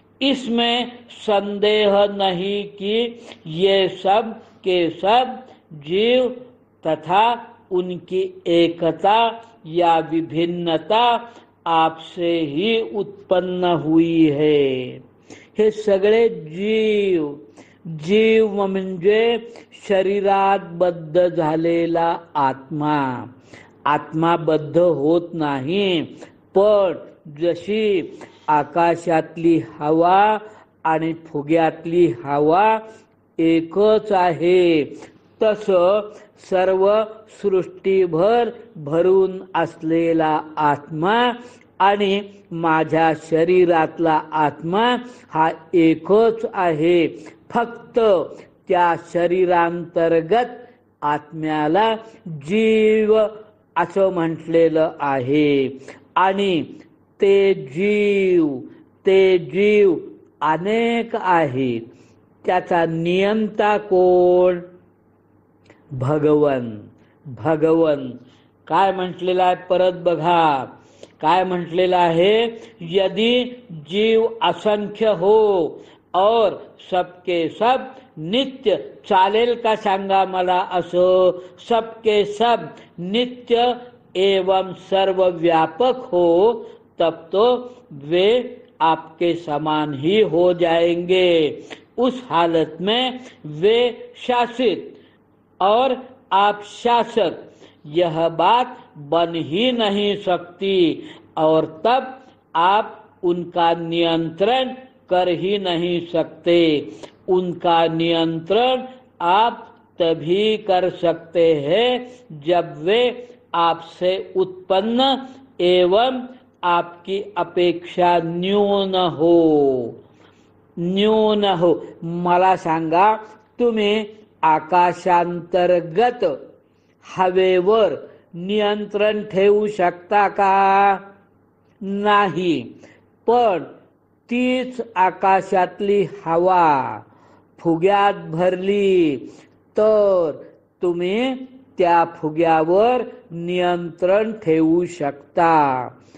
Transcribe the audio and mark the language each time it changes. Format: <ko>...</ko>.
<hi>इसमें संदेह नहीं कि ये सब के सब जीव तथा उनकी एकता या विभिन्नता आपसे ही उत्पन्न हुई है.</hi> <mr>हे सगळे जीव, जीव म्हणजे शरीरात बद्ध झालेला आत्मा. आत्मा बद्ध होत नाही, पण जशी आकाशातली हवा आणि फुग्यातली हवा एकच आहे, तसं सर्व सृष्टीभर भरून असलेला आत्मा आणि माझ्या शरीरातला आत्मा हा एकच आहे. फक्त त्या शरीरांतर्गत आत्म्याला जीव असं म्हटलेलं आहे. आणि ते जीव अनेक आहेत. त्याचा नियंता कोण? भगवन. काय म्हटलेलं आहे परत बघा. काय म्हटलेलं आहे?</mr> <hi>यदि जीव असंख्य हो और सबके सब नित्य.</hi> <mr>चालेल का सांगा मला असं?</mr> <hi>सबके सब नित्य एवं सर्वव्यापक हो, तब तो वे आपके समान ही हो जाएंगे. उस हालत में वे शासित और आप शासक यह बात बन ही नहीं सकती, और तब आप उनका नियंत्रण कर ही नहीं सकते. उनका नियंत्रण आप तभी कर सकते हैं जब वे आपसे उत्पन्न एवं आपकी अपेक्षा न्यून हो.</hi> <mr>मला सांगा, तुम्ही आकाशांतर्गत हवेवर नियंत्रण ठेवू शकता का? नाही. पण तीच आकाशातली हवा फुग्यात भरली तर तुम्ही त्या फुग्यावर नियंत्रण ठेवू शकता.</mr>